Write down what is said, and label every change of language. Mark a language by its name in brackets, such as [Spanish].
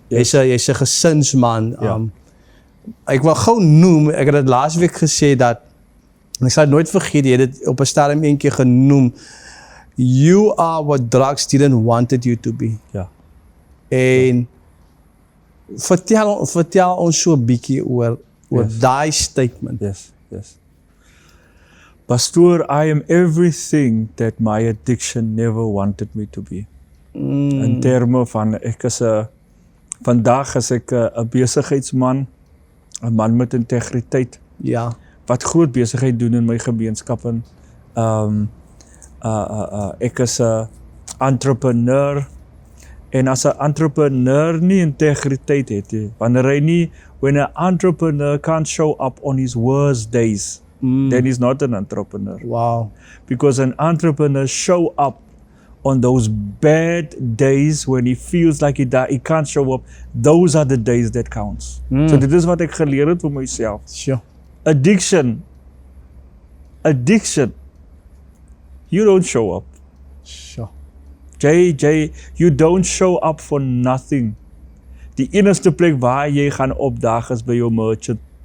[Afrikaans] Jy's 'n gesinsman. Ek wil gou noem, ek het dit laasweek gesê dat, en ek sal het nooit vergeet, jy het dit op 'n stadium eendag genoem, [English] you are what drugs didn't wanted you to be. [Afrikaans] Ja. En vertel ons so 'n bietjie oor daai statement. [English] Yes. Pastoor, I am everything that my addiction never wanted me to be. [Afrikaans] In terme van, vandag is ek 'n besigheidsman, 'n man met integriteit. Ja. Wat groot besigheid doen in my gemeenskap. Ek is 'n entrepreneur. En as 'n entrepreneur nie integriteit het nie, [English] when an entrepreneur can't show up on his worst days, then he's not an entrepreneur. Wow. Because an entrepreneur show up on those bad days when he feels like he can't show up. Those are the days that counts. [Afrikaans] So dit is wat ek geleer het vir myself. [English] Sure. Addiction, you don't show up. Sure. Jay, you don't show up for nothing. [Afrikaans] Die enigste plek waar jy gaan opdaag is by jou merchant.